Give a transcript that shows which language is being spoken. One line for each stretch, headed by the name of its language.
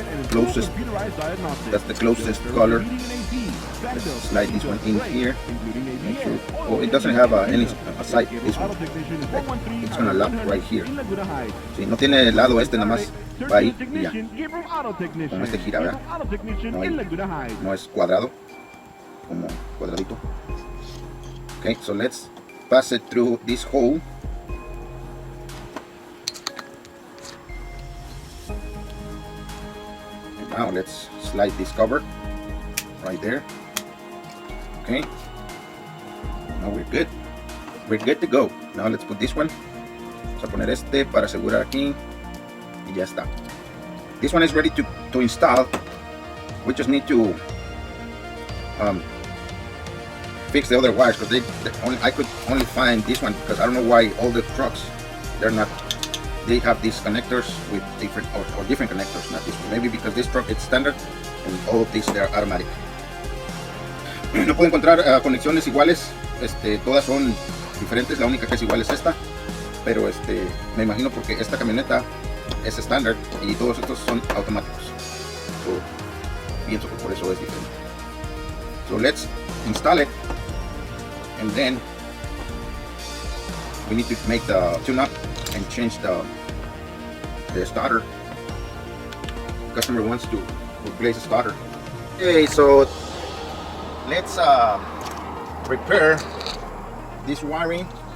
English: Closest. That's the closest color. Let's slide this one in here. Make sure. Oh, it doesn't have any side. This one. It's gonna lock right here.
Spanish: Si no tiene el lado este, nada más va ahí y ya. Como este gira, ¿verdad? No es cuadrado, como cuadradito.
English: Okay, so let's pass it through this hole. And now let's slide this cover right there. Okay. Now we're good. We're good to go. Now let's put this one.
Spanish: Vamos a poner este para asegurar aquí. Y ya está.
English: This one is ready to install. We just need to fix the other wires because I could only find this one because I don't know why all the trucks they have these connectors with different or different connectors, not this one. Maybe because this truck it's standard and all of these they're automatic.
Spanish: No puedo encontrar conexiones iguales, todas son diferentes, la única que es igual es esta, pero me imagino porque esta camioneta es estándar y todos estos son automáticos. So, pienso que por eso es diferente.
English: So let's install it and then we need to make the tune-up and change the starter. The customer wants to replace the starter. Okay, so let's repair this wiring.